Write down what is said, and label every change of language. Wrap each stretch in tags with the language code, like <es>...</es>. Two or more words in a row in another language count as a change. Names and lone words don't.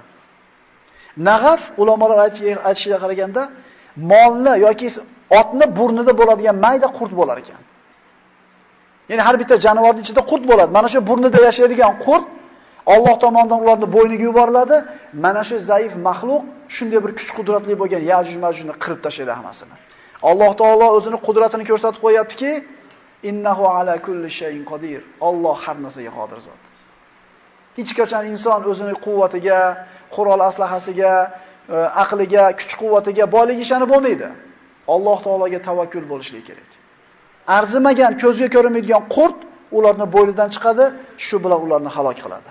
<uz>Nag'af ulamolar aytishiga qaraganda molni yoki otni burnida bo'ladigan mayda qurt bo'lar ekan. Ya'ni har bitta jonivorning ichida qurt bo'ladi. Mana shu burnida yashaydigan qurt Alloh tomonidan ularning bo'yniga yuboriladi. Mana shu zaif maxluq shunday bir kuch qudratli bo'lgan Yajuj Majujni qirib tashlaydi hammasini. Alloh taolo o'zining qudratini ko'rsatib qo'yaptiki,</uz> <ar>إنه على كل شيء قدير.</ar> <uz>Alloh har narsaga qodir zot. Hech qachon inson o'zining quvvatiga, qurol aslahasiga, aqliga, kuch-quvvatiga boylik ishonib bo'lmaydi. Alloh taologa tavakkul bo'lishligi kerak. Arzimagan, ko'zga ko'rinmaydigan qurt ularni bo'ynidan chiqadi, shu bilan ularni halok qiladi.</uz>